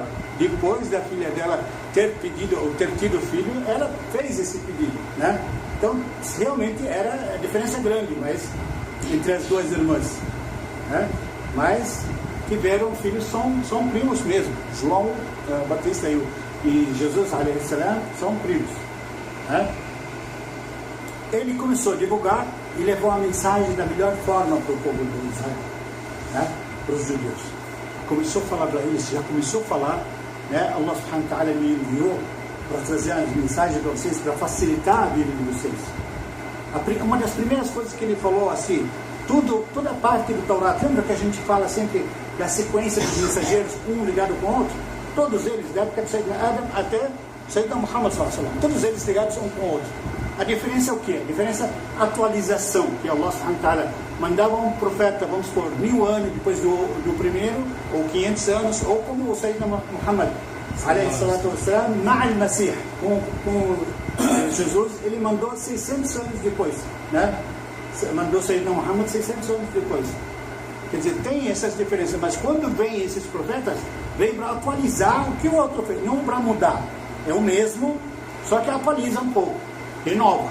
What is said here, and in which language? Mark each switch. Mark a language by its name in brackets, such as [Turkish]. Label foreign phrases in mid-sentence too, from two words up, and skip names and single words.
[Portuguese] Depois da filha dela ter tido filho, ela fez esse pedido, né? Então, realmente era a diferença grande, mas entre as duas irmãs, né? Mas tiveram filhos, são primos mesmo. João Batista e Jesus [Arabic] عليه السلام [Portuguese] são primos, né? Ele começou a divulgar e levou a mensagem da melhor forma para o povo de Israel, né? Para os judeus. Começou a falar para eles, já começou a falar, né? [Arabic] الله سبحانه وتعالى [Portuguese] me enviou para trazer as mensagens para vocês, para facilitar a vida de vocês. Uma das primeiras coisas que ele falou assim, toda a parte do Torá, lembra que a gente fala sempre da sequência dos mensageiros, um ligado com o outro? Todos eles, da época de Sayyidina Adam até [Arabic] سيدنا محمد صلى الله عليه وسلم, [Portuguese] todos eles ligados um com o outro. A diferença é o quê? A diferença é a atualização, que [Arabic] الله سبحانه وتعالى [Portuguese] mandava um profeta, vamos supor, 1000 anos depois do primeiro, ou 500 anos, ou como o [Arabic] سيدنا محمد عليه الصلاة والسلام, مع المسيح, [Portuguese] com Jesus, ele mandou 600 anos depois, né? Mandou Sayyidina Muhammad 600 anos depois. Quer dizer, tem essas diferenças, mas quando vem esses profetas, vem para atualizar o que o outro fez, não para mudar. É o mesmo, só que atualiza um pouco, renova.